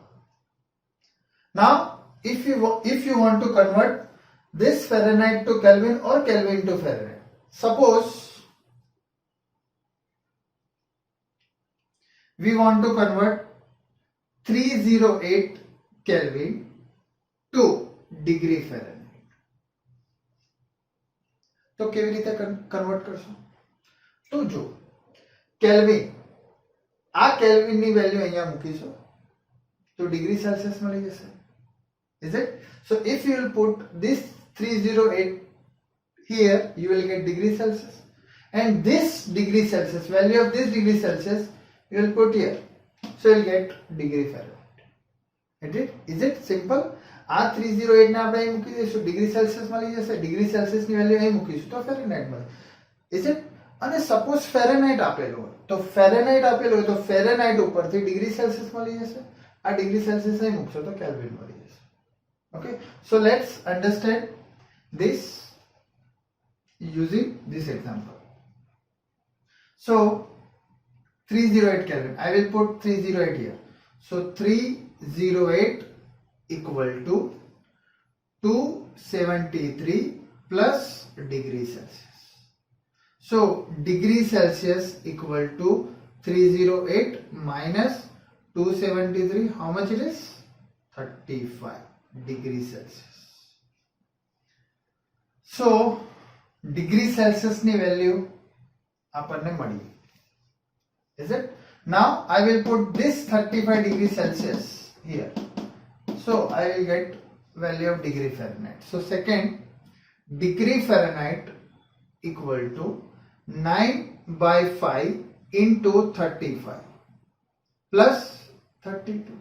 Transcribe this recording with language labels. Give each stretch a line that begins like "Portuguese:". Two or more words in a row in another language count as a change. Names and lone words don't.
English: Now if you want to convert this Fahrenheit to Kelvin or Kelvin to Fahrenheit, suppose we want to convert 308 Kelvin to degree Fahrenheit,
Gujarati: तो કેવી રીતે કન્વર્ટ કરશો? તો જો કેલ્વિન, આ કેલ્વિન ની વેલ્યુ અહીંયા મૂકીશું તો
English: degree Celsius
Gujarati: મળી જશે.
English: Is it? So if you will put this 308 here, you will get degree Celsius, and this degree Celsius, value of this degree Celsius you will put here, so you will get degree Fahrenheit. Is it simple?
Gujarati: આ 308 ને આપણે અહીં મૂકી દઈશું,
English: degree Celsius
Gujarati: મળી જશે,
English: degree Celsius
Gujarati: ની વેલ્યુ અહીં મૂકીશું તો ફેરનહાઇટ મળે.
English: Is it?
Gujarati: અને સપોઝ ફેરનહાઇટ આપેલું હોય તો ફેરનહાઇટ આપેલું હોય તો ફેરનહાઇટ ઉપરથી
English: degree Celsius
Gujarati: મળી જશે, આ
English: degree Celsius
Gujarati: અહીં મૂકશો તો કેલ્વિન મળી જશે.
English: Okay, so let's understand this using this example. So 308 Kelvin, I will put 308 here. So 308 equal to 273 plus degree Celsius. So degree Celsius equal to 308 minus 273, how much it is? 35 degree Celsius. So degree Celsius ની value
Gujarati: આપણને મળી.
English: Is it? Now I will put this 35 degree Celsius here. So I will get value of degree Fahrenheit. So second, degree Fahrenheit equal to 9 by 5 into 35 plus 32.